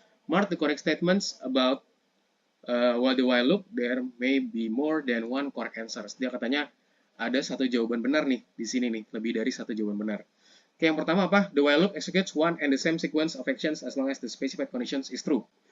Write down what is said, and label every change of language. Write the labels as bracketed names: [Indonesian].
[English] Mark the correct statements about while the while loop, there may be more than one correct answers. [Indonesian] Dia katanya ada satu jawaban benar nih di sini nih, lebih dari satu jawaban benar. Oke, yang pertama apa? [English] The while loop executes one and the same sequence of actions as long as the specified conditions is true.